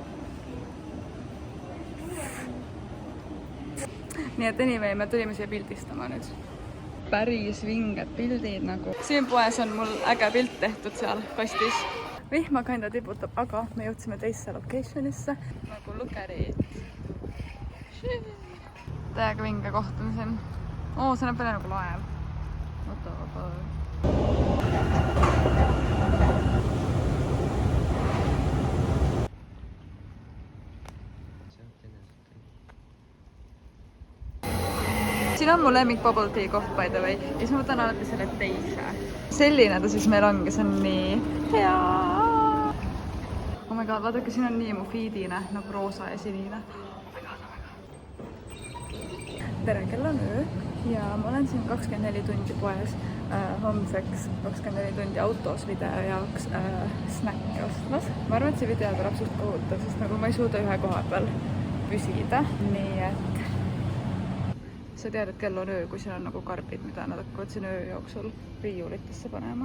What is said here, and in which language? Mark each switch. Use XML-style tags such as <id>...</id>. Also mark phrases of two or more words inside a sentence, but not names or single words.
<et>Nii et anyway, me tulime siia pildistama nüüd. Päris vinged pildid nagu. Siin poes on mul äge pilt tehtud seal kastis. Vihma kinda tiputab, aga me jõudsime teisse locationisse.</et> <en>Nagu look at it.</en> <et>Täiega vinge kohtumine siin. Oo, see näeb välja nagu laev. Oota. Siin on mu lemmik</et> <en>bubble tea</en> <et>koht,</et> <en>by the way.</en> <et>Ja siis ma võtan alati selle teise. Selline ta siis meil ongi, see on nii hea.</et> <en>Oh my god,</en> <et>vaadake, siin on nii mu feedine, nagu roosa ja sinine.</et> <en>Oh my god.</en> <et>Tere, kell on öö ja ma olen siin 24 tundi poes homseks 24 tundi autos video jaoks snäkke ostmas. Ma arvan, et see video tuleb suht kohutav, sest nagu ma ei suuda ühe koha peal püsida. Nii et sa tead, et kell on öö, kui siin on nagu karbid, mida nad hakkavad siin öö jooksul riiulitesse panema.</et>